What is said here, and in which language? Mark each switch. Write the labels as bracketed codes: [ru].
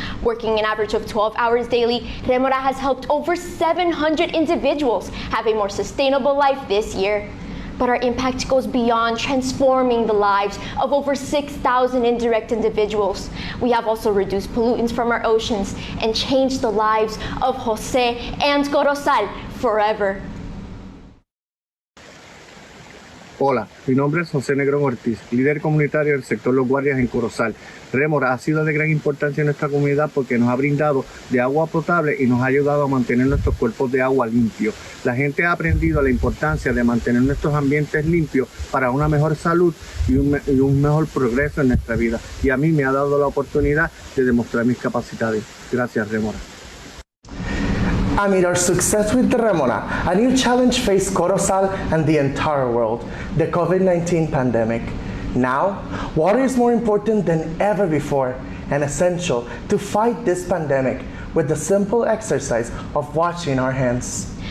[en] Working an average of 12 hours daily, Rémora has helped over 700 individuals have a more sustainable life this year. But our impact goes beyond transforming the lives of over 6,000 indirect individuals. We have also reduced pollutants from our oceans and changed the lives of Jose and Corozal forever. [es] Hola, mi nombre es José Negrón Ortiz, líder comunitario del sector Los Guardias en Corozal. Rémora ha sido de gran importancia en nuestra comunidad porque nos ha brindado de agua potable y nos ha ayudado a mantener nuestros cuerpos de agua limpios. La gente ha aprendido la importancia de mantener nuestros ambientes limpios para una mejor salud y un mejor progreso en nuestra vida. Y a mí me ha dado la oportunidad de demostrar mis capacidades. Gracias, Rémora. [en] Amid our success with the Rémora, a new challenge faced Corozal and the entire world, the COVID-19 pandemic. Now, water is more important than ever before and essential to fight this pandemic with the simple exercise of washing our hands.